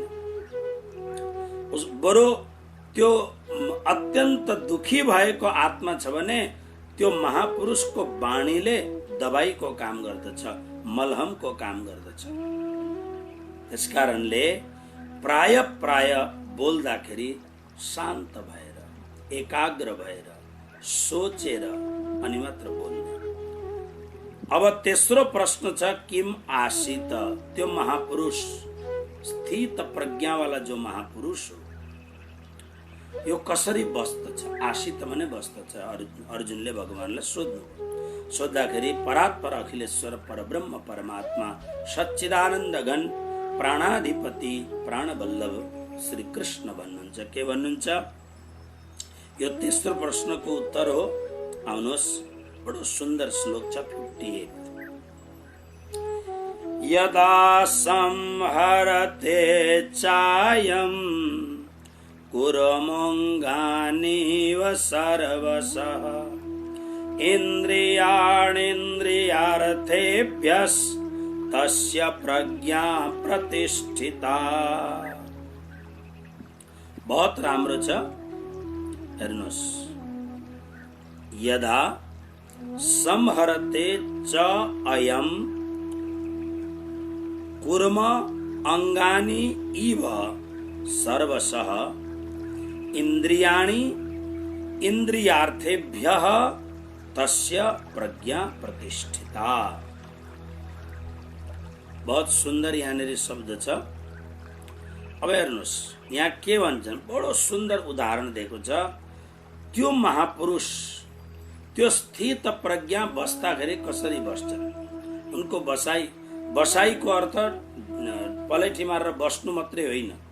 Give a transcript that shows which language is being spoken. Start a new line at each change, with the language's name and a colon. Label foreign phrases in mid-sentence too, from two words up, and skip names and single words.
Nepali: उस बरु त्यो अत्यन्त दुखी भएको आत्मा छ भने त्यो महापुरुषको वाणीले दबाईको काम गर्दछ, मलहमको काम गर्दछ। त्यसकारणले प्राय प्राय बोल्दाखेरि शान्त भएर एकाग्र भएर सोचेर अनि मात्र बोल्ने। अब तेस्रो प्रश्न छ
Sanskrit: किम आसीत,
Nepali: त्यो महापुरुष स्थित प्रज्ञावाला जो महापुरुष हो यो कसरी बस्दछ? आसीत भने बस्दछ। अर्जुनले भगवानलाई सोध्नु, सोद्धाखेरि परात्पर अखिलेश्वर परब्रह्म परमात्मा सच्चिदानन्द घन प्राणाधिपति प्राणवल्लभ श्री कृष्ण भन्नुहुन्छ। के भन्नुहुन्छ? यो तेस्रो प्रश्नको उत्तर हो। आउनुहोस्, बडो सुन्दर श्लोक छ 58।
Sanskrit: यदा संहरते चायं कुर्मोऽङ्गानीव सर्वशः इन्द्रियाणीन्द्रियार्थेभ्यस्तस्य प्रज्ञा प्रतिष्ठिता।
Nepali: बहुत राम्रो छ, हेर्नुहोस्।
Sanskrit: यदा संहरते च अयम कुर्म अंगानि इव सर्वशः इंद्रियाणि इंद्रियार्थेभ्यः तस्य प्रज्ञा प्रतिष्ठिता।
Nepali: बहुत सुन्दर यहाँनिर शब्द छ। अब हेर्नुहोस् यहाँ के भन्छन्, बडो सुन्दर उदाहरण दिएको छ। त्यो महापुरुष त्यो स्थित प्रज्ञा बस्दाखेरि कसरी बस्छन्, उनको बसाईको अर्थ पलैठी मारेर बस्नु मात्रै होइन।